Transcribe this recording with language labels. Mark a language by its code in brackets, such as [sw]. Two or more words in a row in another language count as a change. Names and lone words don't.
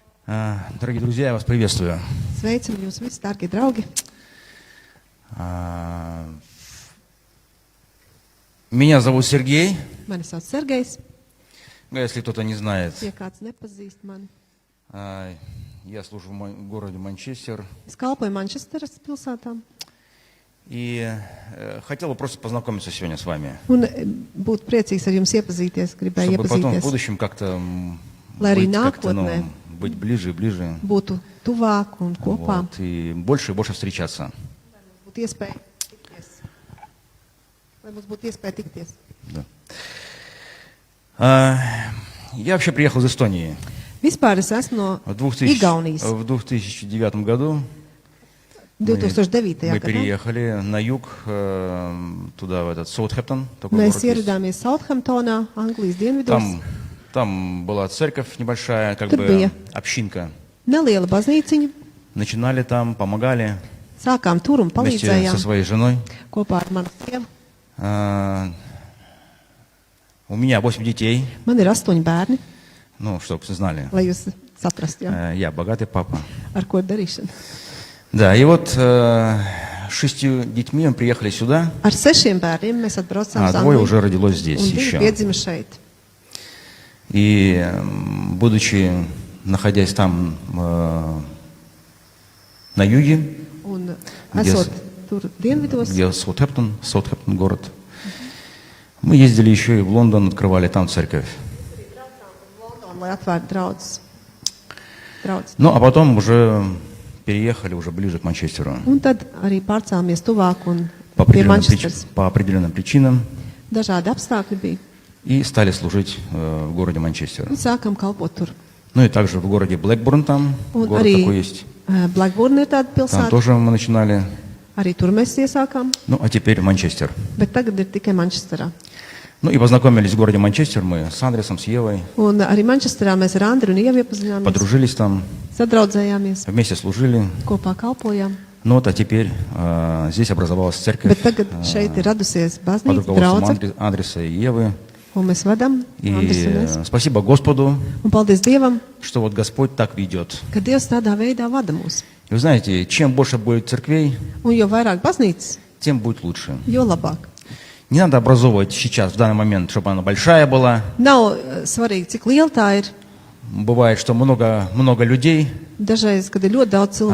[ru] Дорогие друзья, я вас приветствую. [lv] Sveicam jūs visi, dārgie draugi. [ru] Меня зовут Сергей. [lv] Mani sauc Sergejs. [ru] Если кто-то не знает, [lv] Ja kāds nepazīst mani. [ru] я служу в городе Манчестер. [lv] Es kalpoju Manchesteras pilsētā. [ru] И хотел бы просто познакомиться сегодня с вами. [lv] Un būt priecīgs ar jums iepazīties, gribēju [ru] Чтобы потом в [lv] iepazīties. [ru] будущем как-то [lv] Lai arī [ru] быть, как-то, [lv] nākotnē [ru] быть ближе и ближе. [lv] būtu tuvāk un kopā. [ru] Вот, и больше встречаться. [lv] Būtu iespēja tikties. Lai mums būtu iespēja tikties. [ru] Да. Я вообще приехал из Эстонии. [lv] Vispār es esmu no [ru] В 2009 году [lv] 2009. [ru] мы [lv] gadā. [ru] переехали на юг, туда, в этот Саутгемптон. Такой [lv] Mēs [ru] город есть. [lv] ieradāmies Sauthamptonā, Anglijas dienvidos. [ru] Там была церковь небольшая, как [lv] Tur [ru] бы [lv] bija [ru] общинка. [lv] neliela baznīciņa. [ru] Начинали там, помогали [lv] Sākām tur un [ru] вместе со [lv] palīdzējām [ru] своей женой. [lv] kopā ar manu sievu. [ru] У меня 8 детей, [lv] Man ir 8 bērni, [ru] ну, чтобы вы знали. [lv] lai jūs saprastu, ja? [ru] Я богатый папа. [lv] Ar ko ir darīšana. [ru] Да, и вот 6 детьми мы приехали сюда, [lv] Ar 6 bērniem mēs atbraucām uz [ru] двое [lv] Angliju, [ru] уже родилось здесь [lv] un 2 [ru] еще. [lv] piedzima šeit. [ru] И будучи, находясь там на юге, [lv] Un [ru] Где [lv] esot tur dienvidos, [ru] где Саутгемптон город, мы ездили еще и в Лондон, открывали там церковь. [lv] London, lai atvērtu draudzes. [ru] Ну, а потом уже переехали уже ближе к Манчестеру. [lv] Un tad arī pārcāmies tuvāk un [ru] По [lv] pie [ru] определенным, [lv] Manchesteras. [ru] по определенным причинам. [lv] Dažādi apstākļi bija. [ru] И стали служить в городе Манчестер. [lv] Un sākam kalpot tur. [ru] Ну и также в городе Блэкбурн там, [lv] Un [ru] город [lv] arī [ru] такой есть. [lv] Blackburn ir tāda [ru] Там [lv] pilsēta. [ru] тоже мы начинали. [lv] Arī tur mēs iesākām. [ru] Ну, а теперь Манчестер. [lv] Bet tagad ir tikai Manchesterā. [ru] Ну и познакомились в городе Манчестер мы с Андресом, с Евой. [lv] Un arī Manchesterā mēs ar Andru un Ievu iepazināmies. [ru] Подружились там, [lv] Sadraudzējāmies, [ru] вместе служили. [lv] kopā kalpojām. [ru] Ну вот, а теперь здесь образовалась церковь [lv] Bet tagad šeit ir radusies [ru] под [lv] baznīca, [ru] руководством [lv] draudze, [ru] Андреса и Евы. [lv] ko mēs vadām, Andris un es. [ru] И спасибо Господу, [lv] Un paldies Dievam, [ru] что вот Господь так ведет. [lv] ka Dievs tādā veidā vada mūs. [ru] И вы знаете, чем больше будет церквей, [lv] Un jo vairāk baznīcas, [ru] тем будет лучше. [lv] jo labāk. [ru] Не надо образовывать сейчас, в данный момент, чтобы она большая была. [lv] Nav svarīgi, cik liela tā ir. [ru] Бывает, что много людей, [lv] Dažreiz, kad ir ļoti daudz cilvēku,